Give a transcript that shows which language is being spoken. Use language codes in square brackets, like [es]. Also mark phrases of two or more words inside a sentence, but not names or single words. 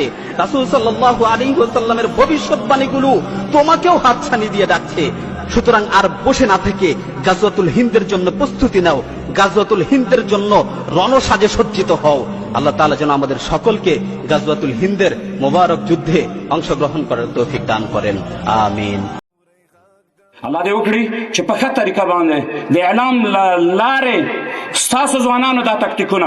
[bn] রাসূল [ar] صلى الله عليه وسلم [bn] ভবিষ্যৎবাণীগুলো তোমাকেও হাতছানি দিয়ে ডাকছে। সুতরাং আর বসে না থেকে গাজওয়াতুল হিন্দের জন্য প্রস্তুতি নাও, গাজওয়াতুল হিন্দের জন্য রণসাজে সজ্জিত হও। [ar] الله تعالى [bn] যেন আমাদের সকলকে গাজওয়াতুল হিন্দের মোবারক যুদ্ধে অংশগ্রহণ করার তৌফিক দান করেন, আমিন। [ps] الله دې وکړي چې په ښه طریقه باندې د اعلام لارې ستاسو ځوانانو دا تکتیکونه